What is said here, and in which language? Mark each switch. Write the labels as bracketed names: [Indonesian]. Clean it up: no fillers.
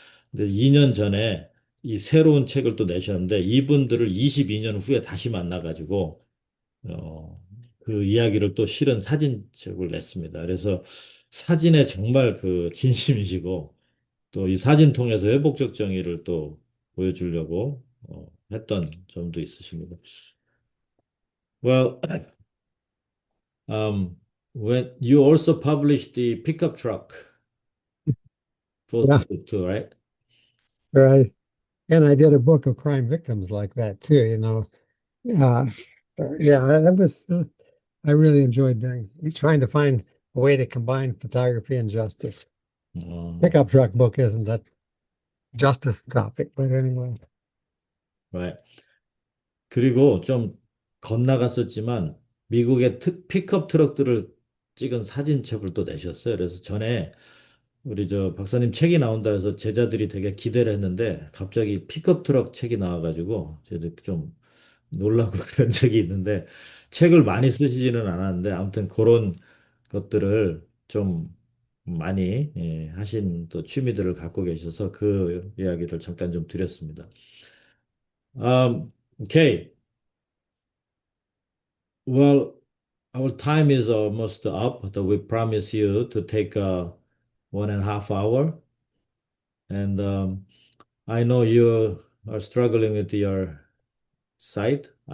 [Korean] 근데 2년 전에 이 새로운 책을 또 내셨는데 이분들을 22년 후에 다시 만나가지고 그 이야기를 또 실은 사진책을 냈습니다. 그래서 사진에 정말 그 진심이시고 또 이 사진 통해서 회복적 정의를 또 보여주려고 했던 점도 있으십니다. [English] Well, um, when you also published the pickup truck photo yeah, book too, right? right. And I did a book of crime victims like that too, you know. Uh, yeah, that was, I really enjoyed trying to find a way to combine photography and justice. Um, Pickup truck book isn't that justice topic, but anyway. right. [Korean] 그리고 좀 건너갔었지만 미국의 픽업 트럭들을 찍은 사진첩을 또 내셨어요. 그래서 전에 우리 저 박사님 책이 나온다 해서 제자들이 되게 기대를 했는데 갑자기 픽업 트럭 책이 나와가지고 저도 좀 놀라고 그런 적이 있는데 책을 많이 쓰시지는 않았는데 아무튼 그런 것들을 좀 많이 하신 또 취미들을 갖고 계셔서 그 이야기를 잠깐 좀 드렸습니다. [English] Okay. Well, our time is almost up. But we promise you to take 1.5 hour. And I know you are struggling with your sight.